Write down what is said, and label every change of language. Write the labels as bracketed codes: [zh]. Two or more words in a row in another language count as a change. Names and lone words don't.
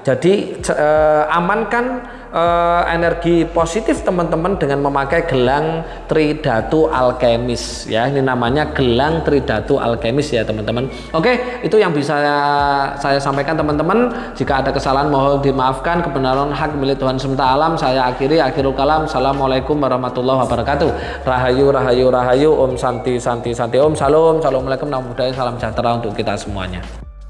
[id] Jadi amankan energi positif teman-teman dengan memakai gelang tridatu alkemis ya. Ini namanya gelang tridatu alkemis ya teman-teman. Oke, itu yang bisa saya sampaikan teman-teman. Jika ada kesalahan mohon dimaafkan. Kebenaran hak milik Tuhan semesta alam. Saya [ar] آخر الكلام. السلام عليكم ورحمة الله وبركاته. [ban] Rahayu rahayu rahayu. [sa] ॐ शान्ति शान्ति शान्ति. Om salam. [ar] السلام عليكم ورحمة الله وبركاته. [id] Salam sejahtera untuk kita semuanya.